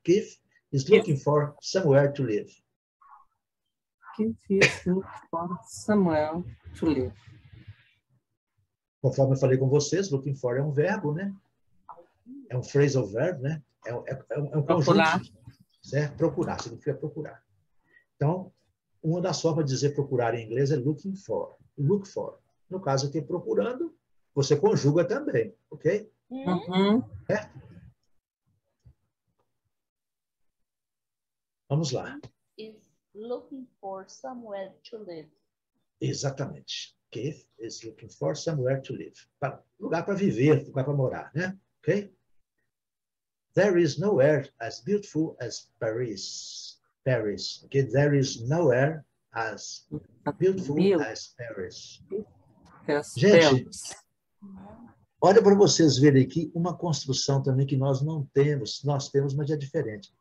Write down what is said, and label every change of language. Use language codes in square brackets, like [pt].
[en] Keith is looking for somewhere to live. Keith is looking for somewhere to live. [pt] Conforme eu falei com vocês, looking for é um verbo, né? É um phrasal verb, né? É um conjunto. Certo? Procurar, significa procurar. Então, uma das formas de dizer procurar em inglês é looking for. Look for. No caso aqui, procurando, você conjuga também, ok? Vamos lá. [en] Is looking for somewhere to live. [pt] Exatamente. [en] Keith is looking for somewhere to live. [pt] Lugar para viver, lugar para morar, né? Ok? [en] There is nowhere as beautiful as Paris. Okay? There is nowhere as beautiful as Paris. [pt] Gente, olha para vocês verem aqui uma construção também que nós não temos. Nós temos, mas é diferente.